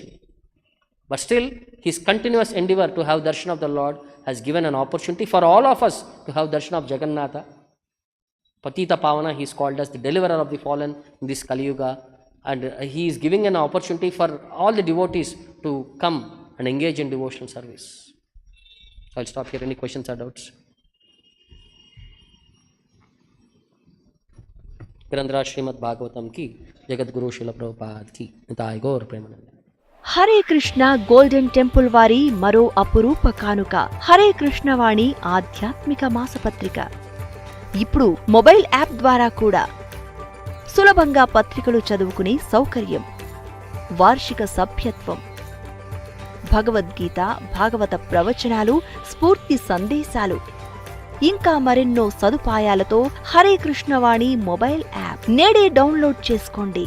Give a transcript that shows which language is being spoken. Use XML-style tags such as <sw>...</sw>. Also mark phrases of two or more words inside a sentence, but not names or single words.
<en>But still, his continuous endeavor to have darshan of the Lord has given an opportunity for all of us to have darshan of Jagannatha. Patita Pavana, he is called as the deliverer of the fallen in this Kali Yuga. And he is giving an opportunity for all the devotees to come and engage in devotional service. So I'll stop here. Any questions or doubts?</en> <hi>ग्रन्धर श्रीमद् भागवतम् की, जगत् गुरु श्रील प्रभुपाद की, निताई गौर प्रेमानन्दे.</hi> <te>హరే కృష్ణ గోల్డెన్ టెంపుల్ వారి మరో అపురూప కానుక హరే కృష్ణ వాణి ఆధ్యాత్మిక మాసపత్రిక. ఇప్పుడు మొబైల్ యాప్ ద్వారా కూడా సులభంగా పత్రికలు చదువుకునే సౌకర్యం, వార్షిక సభ్యత్వం, భగవద్గీత, భాగవత ప్రవచనాలు, స్ఫూర్తి సందేశాలు, ఇంకా మరెన్నో సదుపాయాలతో హరే కృష్ణవాణి మొబైల్ యాప్ నేడే డౌన్లోడ్ చేసుకోండి.</te>